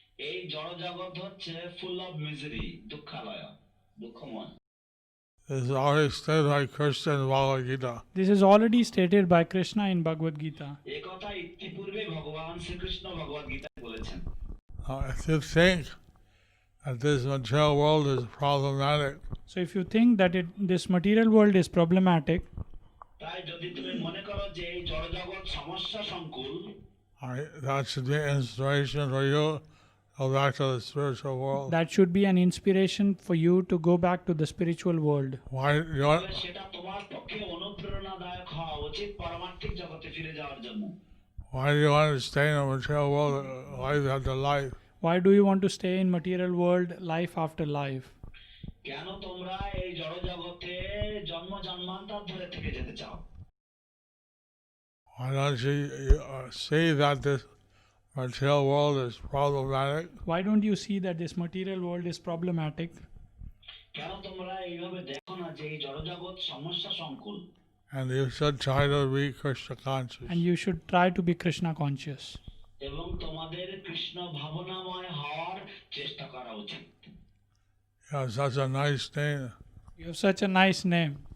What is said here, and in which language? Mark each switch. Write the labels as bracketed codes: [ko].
[bn] এই জড়জগৎ হচ্ছে [en] full of misery, [bn] দুঃখালয়, দুঃখময়। [en] This is already stated by Krishna in Bhagavad Gita. This is already stated by Krishna in Bhagavad Gita. [bn] এই কথা ইতিপূর্বে ভগবান শ্রীকৃষ্ণ ভগবদ গীতায় বলেছেন। [en] If you think that this material world is problematic, So if you think that this material world is problematic, [bn] তাই যদি তুমি মনে করো যে এই জড়জগৎ সমস্যা সংকুল, [en] that should be inspiration for you to go back to the spiritual world. that should be an inspiration for you to go back to the spiritual world. Why you want, [bn] সেটা তোমার পক্ষে অনুপ্রেরণাদায়ক হওয়া উচিত পারমার্থিক জগতে ফিরে যাওয়ার জন্য। [en] why do you want to stay in the material world life after life? Why do you want to stay in material world life after life? [bn] কেন তোমরা এই জড়জগতে জন্ম জন্মান্তর ধরে থেকে যেতে চাও? [en] Why don't you see that this material world is problematic? Why don't you see that this material world is problematic? [bn] কেন তোমরা এইভাবে দেখো না যে এই জড়জগৎ সমস্যা সংকুল? [en] And you should try to be Krishna conscious. And you should try to be Krishna conscious. [bn] এবং তোমাদের কৃষ্ণ ভাবনাময় হওয়ার চেষ্টা করা উচিত। [en] You have such a nice name. You have such a nice name.